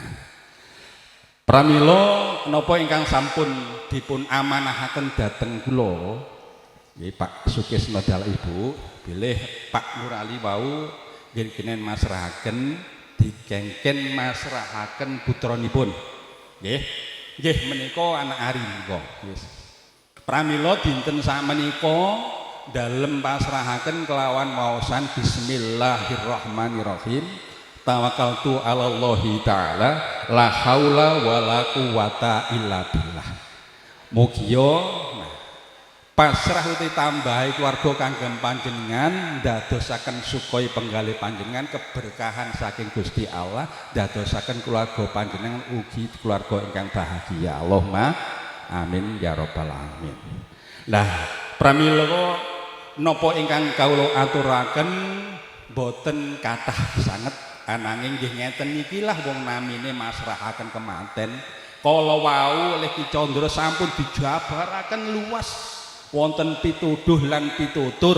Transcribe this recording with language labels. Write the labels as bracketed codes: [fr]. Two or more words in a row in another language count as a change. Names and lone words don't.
[jv] Pramila napa ingkang sampun dipun amanahaken dhateng kula nggih Pak Sukisno dalah Ibu bilih Pak Nur Ali wau nggih masrahaken dikengken masrahaken putranipun nggih menika anak ari menika wis pramila dinten sakmenika dalem pasrahaken kelawan maosan bismillahirrahmanirrahim. [ar] توكلت على الله تعالى لا حول ولا قوة إلا بالله. [jv] Mugia pasrah uti tambahi keluarga kanggem panjenengan dadosaken sukoi penggalih panjenengan keberkahan saking Gusti Allah dadosaken keluarga panjenengan ugi keluarga ingkang bahagia. [ar] اللهم آمين يا رب العالمين. [jv] Lah pramila napa ingkang kawula aturaken boten kathah sanget ananging nggih ngeten iki lah wong namine masrahaken kemanten kala wau oleh Ki Candra sampun dijabaraken luas wonten pituduh lan pitutur.